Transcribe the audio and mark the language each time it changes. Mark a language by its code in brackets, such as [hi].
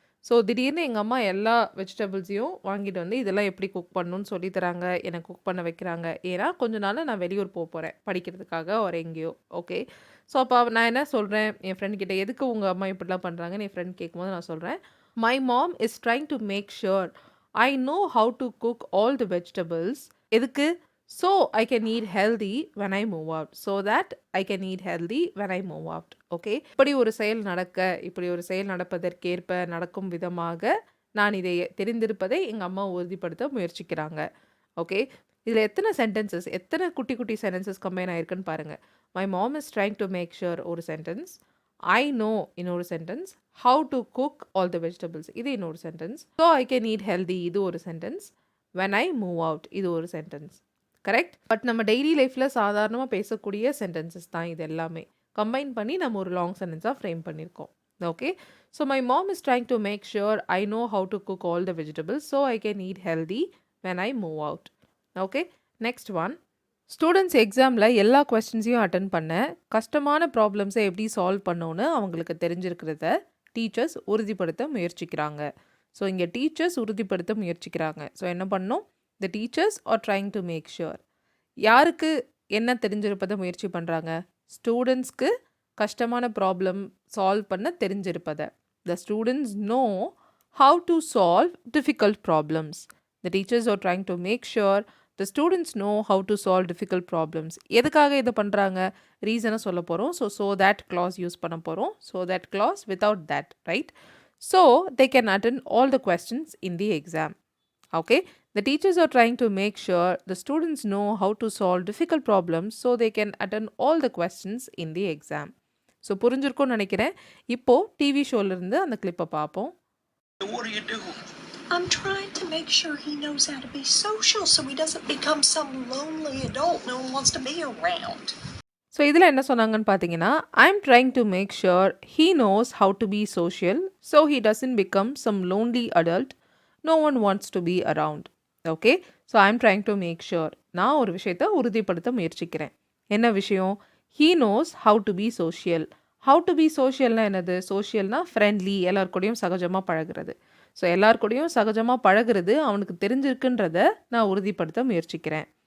[ta] So திடீர்னு எங்கள் அம்மா எல்லா வெஜிடபிள்ஸையும் வாங்கிட்டு வந்து இதெல்லாம் எப்படி குக் பண்ணணும்னு சொல்லித்தராங்க, எனக்கு குக் பண்ண வைக்கிறாங்க. ஏன்னா கொஞ்ச நாள் நான் வெளியூர் போகிறேன் படிக்கிறதுக்காக ஒரு எங்கேயோ. ஓகே, ஸோ அப்போ நான் என்ன சொல்கிறேன் என் ஃப்ரெண்ட் கிட்ட, எதுக்கு உங்கள் அம்மா இப்படிலாம் பண்ணுறாங்கன்னு என் ஃப்ரெண்ட் கேட்கும்போது நான் சொல்கிறேன், [en] My mom is trying to make sure I know how to cook all the vegetables. [ta] எதுக்கு? [en] So I can eat healthy when I move out. So that I can eat healthy when I move out. Okay. [ta] இப்படி ஒரு செயல் நடக்க, இப்படி ஒரு செயல் நடப்பதற்கேற்ப, நடக்கும் விதமாக நான் இதை தெரிந்திருப்பதை எங்கள் அம்மா உறுதிப்படுத்த முயற்சிக்கிறாங்க. ஓகே, இதில் எத்தனை சென்டென்சஸ், எத்தனை குட்டி குட்டி சென்டென்சஸ் கம்பைன் ஆயிருக்குன்னு பாருங்கள். [en] my mom is trying to make sure ஒரு sentence, I know இன்னொரு sentence, how to cook all the vegetables [ta] இது இன்னொரு sentence, [en] so I can eat healthy [ta] இது ஒரு sentence, [en] When I move out இது ஒரு sentence. Correct. [ta] பட் நம்ம daily லைஃப்பில் சாதாரணமாக பேசக்கூடிய சென்டென்சஸ் தான் இது எல்லாமே கம்பைன் பண்ணி நம்ம ஒரு லாங் சென்டென்ஸாக ஃப்ரேம் பண்ணியிருக்கோம். [en] Okay, so my mom is trying to make sure I know how to cook all the vegetables so I can eat healthy when I move out. [ta] Okay, next one. Students எக்ஸாமில் எல்லா கொஸ்டின்ஸையும் attend பண்ண கஷ்டமான ப்ராப்ளம்ஸை எப்படி solve பண்ணணும்னு அவங்களுக்கு தெரிஞ்சிருக்கிறத teachers உறுதிப்படுத்த முயற்சிக்கிறாங்க. So இங்கே teachers உறுதிப்படுத்த முயற்சிக்கிறாங்க. ஸோ என்ன பண்ணணும்? [en] The teachers are trying to make sure. [ta] யாருக்கு என்ன தெரிஞ்சிருப்பதை முயற்சி பண்ணுறாங்க? ஸ்டூடெண்ட்ஸ்க்கு கஷ்டமான ப்ராப்ளம் சால்வ் பண்ண தெரிஞ்சிருப்பதை. [en] The students know how to solve difficult problems. The teachers are trying to make sure the students know how to solve difficult problems. [ta] எதுக்காக இதை பண்ணுறாங்க? ரீசனை சொல்ல போகிறோம். ஸோ [en] that clause [ta] யூஸ் பண்ண போகிறோம். [en] So that clause without that, right? So they can attend all the questions in the exam. Okay, the teachers are trying to make sure the students know how to solve difficult problems so they can attend all the questions in the exam. [ta] So புரிஞ்சிருக்கும்னு நினைக்கிறேன். இப்போ TV ஷோல இருந்து அந்த கிளிப்பை பார்ப்போம். [en] What are you doing? I'm trying to make sure he knows how to be social so he doesn't become some lonely adult no one wants to be around. [ta] So இதில் என்ன சொன்னாங்கன்னு பார்த்தீங்கன்னா, [en] I'm trying to make sure he knows how to be social so he doesn't become some lonely adult no one wants to be around. Okay, so I am trying to make sure. [ta] நான் ஒரு விஷயத்தை உறுதிப்படுத்த முயற்சிக்கிறேன். என்ன விஷயம்? [en] He knows how to be social. [ta] How to be சோஷியல்னா என்னது? சோஷியல்னா friendly, எல்லாருக்கூடையும் சகஜமாக பழகிறது. ஸோ எல்லாருக்கூடையும் சகஜமாக பழகிறது அவனுக்கு தெரிஞ்சிருக்குன்றத நான் உறுதிப்படுத்த முயற்சிக்கிறேன்.